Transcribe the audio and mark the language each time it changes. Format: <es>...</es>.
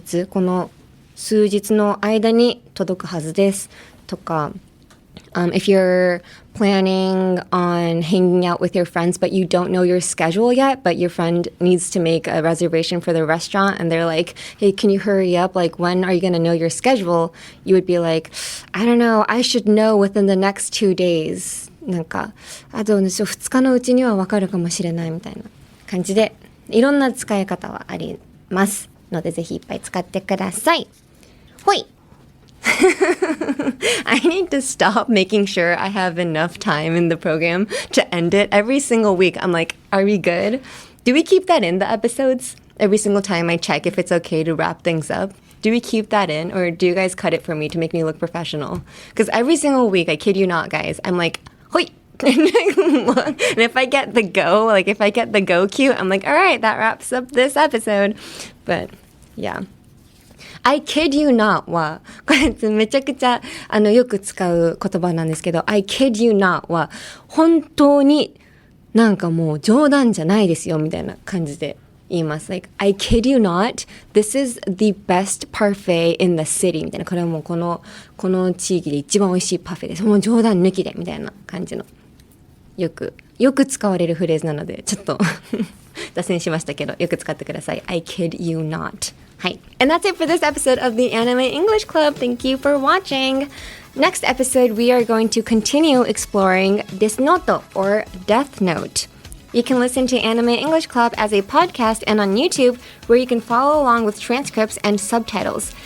<ja>この数日の間に届くはずですとか、</ja> <en>if you're planning on hanging out with your friends but you don't know your schedule yet, but your friend needs to make a reservation for the restaurant and they're like, hey, can you hurry up? Like, when are you going to know your schedule? You would be like, I don't know, I should know within the next 2 days.</en> <ja>なんか、あと2日のうちにはわかるかもしれないみたいな感じで、いろんな使い方はありますので、ぜひいっぱい使ってください。</ja> <en>ほいI need to stop making sure I have enough time in the program to end it every single week. I'm like, are we good? Do we keep that in the episodes? Every single time I check if it's okay to wrap things up. Do we keep that in or do you guys cut it for me to make me look professional? Because every single week, I kid you not, guys, I'm like, hoi! And if I get the go cue, I'm like, all right, that wraps up this episode. But yeah. I kid you not</en> <ja>は、これめちゃくちゃよく使う言葉なんですけど、I kid you not は本当になんかもう冗談じゃないですよみたいな感じで言います。</ja> <en>Like, I kid you not, this is the best parfait in the city</en> <ja>みたいな。これはもうこの地域で一番美味しいパフェです。もう冗談抜きでみたいな感じの。よく使われるフレーズなので、ちょっと脱線しましたけど、よく使ってください。</ja> <en>I kid you not.</en> <ja>はい。</ja> <en>And that's it for this episode of the Anime English Club. Thank you for watching. Next episode, we are going to continue exploring Death Note or Death Note. You can listen to Anime English Club as a podcast and on YouTube, where you can follow along with transcripts and subtitles.</en>